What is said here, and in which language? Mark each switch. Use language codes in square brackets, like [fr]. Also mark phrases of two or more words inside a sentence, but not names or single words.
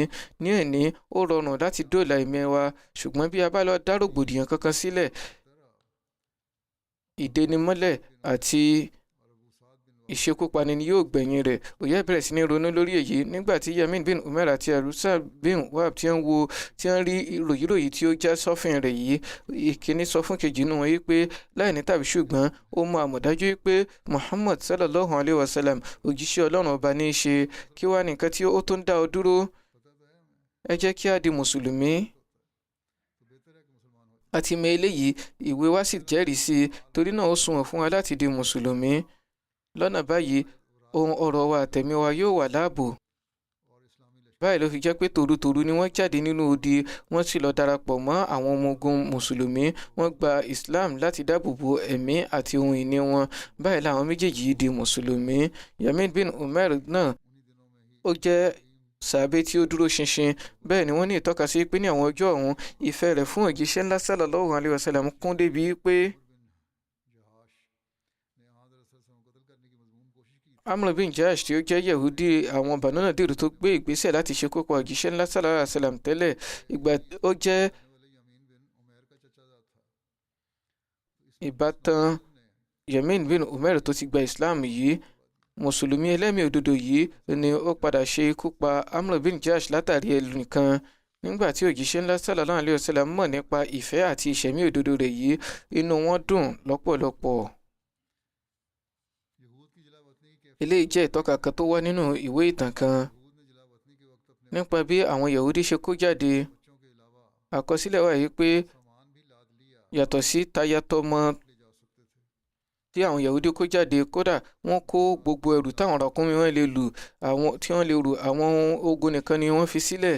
[yo] Ní ẹ̀ní ó rọrùn láti dóòlà ẹ̀mí wa, ṣùgbọ́n bí a bá lọ dá rògbòdìyàn kankan sílẹ̀, ìdẹnimọ́lẹ̀ àti ìṣekúpani ni yóò gbẹ̀yìn rẹ̀. Uyay bẹ̀rẹ̀ sí ní ronú lórí èyí nígbà tí Yamin bin Umair àti Arusa bin Wahab tí ń rí ròyìnròyìn tí ó já sọ́fìn rẹ̀ yìí. Ìkíní sọ fún kejì nínú wọn pé láì ní tàbí ṣùgbọ́n ó mọ àmọ̀dájú pé Muhammad [ar] صلى الله عليه وسلم [yo] òjíṣẹ́ Ọlọ́run ọba ní í ṣe. Kí wá nìkan tí ó tó ń dá ọ dúró? Ẹ jẹ́ kí a di mùsùlùmí. Àti mọ eléyìí ìwé wa sì jẹ́rìí sí i, torí náà ó sunwọ̀n fún wa láti di mùsùlùmí. Lọ́nà báyìí ohun ọ̀rọ̀ wa àtẹ̀mí wa yóò wà láàbò. Báyìí ló fi jẹ́ pé tòrutòru ni wọ́n jáde nínú odi, wọ́n sì lọ darapọ̀ mọ́ àwọn ọmọ ogun mùsùlùmí. Wọ́n gba Islam láti dáàbò bo ẹ̀mí àti ohun ìní wọn. Báyìí làwọn méjèèjì di mùsùlùmí. Yamin bin Umair náà ó jẹ́ sàábé tí ó dúró ṣinṣin. Bẹ́ẹ̀ ni wọ́n ní ìtọ́ka sí pé ní àwọn ọjọ́ ọ̀hún ìfẹ́ rẹ̀ fún òjíṣẹ́ ńlá [ar] صلى الله عليه وسلم [yo] kún débi pé Amr bin Jash tí ó jẹ́ Yahudi àwọn Banu Nadir tó gbé ìgbésẹ̀ láti ṣekú pa òjíṣẹ́ ńlá [ar] صلى الله عليه وسلم [yo] tẹ́lẹ̀, ìgbà ó jẹ́ ìbátan Yamin bin Umair tó ti gba Islam yìí. mùsùlùmí ẹlẹ́mìí òdodo yìí ni ó padà ṣe ikú pa Amr bin Jash látàrí ẹnìkan. Nígbà tí òjíṣẹ́ ńlá [ar] صلى الله عليه وسلم [yo] mọ̀ nípa ìfẹ́ àti ìṣẹ̀mí òdodo rẹ̀ yìí, inú wọn dùn lọ́pọ̀lọpọ̀. Eléyìí jẹ́ ìtọ́ka kan tó wà nínú ìwé ìtàn kan nípa bí àwọn Yahudi ṣe kó jáde. Àkọsílẹ̀ wà yìí pé yàtọ̀ sí tayatọmọ tí àwọn Yahudi kó jáde, kódà wọ́n kó gbogbo ẹrù táwọn ràkúnmí wọn lè lù, àwọn tí wọ́n lè rù, àwọn ogun nìkan ni wọ́n fi sílẹ̀.